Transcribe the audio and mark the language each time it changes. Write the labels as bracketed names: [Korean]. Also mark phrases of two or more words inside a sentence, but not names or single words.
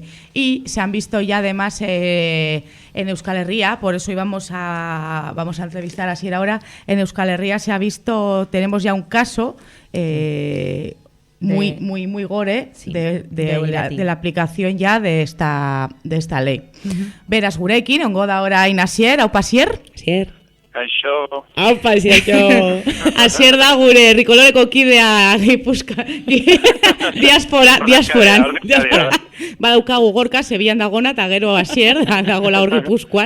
[Spanish] Y se han visto ya además en Euskal Herria, por eso vamos a entrevistar a Asier ahora. En Euskal Herria se ha visto, tenemos ya un caso muy gore de la aplicación ya de esta ley. [Basque] Beraz gurekin, ongo da orain Asier, aupa Asier? Asier. Kaixo. Aupa, Asier. Asier da gure Rikoloreko kidea diasporan. Badaukagu Gorka, Sevillan dagona, eta gero Asier dagoela hor Gipuzkoan.